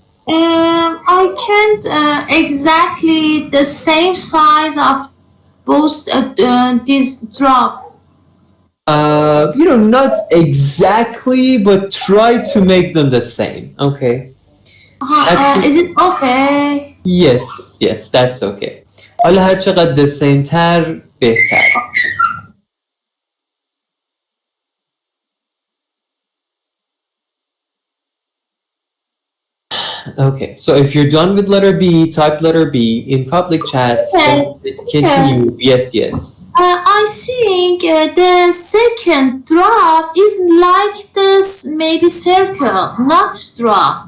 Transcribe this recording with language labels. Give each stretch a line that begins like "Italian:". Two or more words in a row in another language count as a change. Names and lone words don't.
English: I can't exactly the same size of both this drop. Not exactly, but try to make them the same, okay? Is it okay? Yes, that's okay.
Persian: حالا هر چقدر
English: the same
Persian: تر بهتر.
English: Okay, so if you're done with letter B, type letter B in public chat. Continue. Yes. I think the second drop is like this, maybe circle, not drop.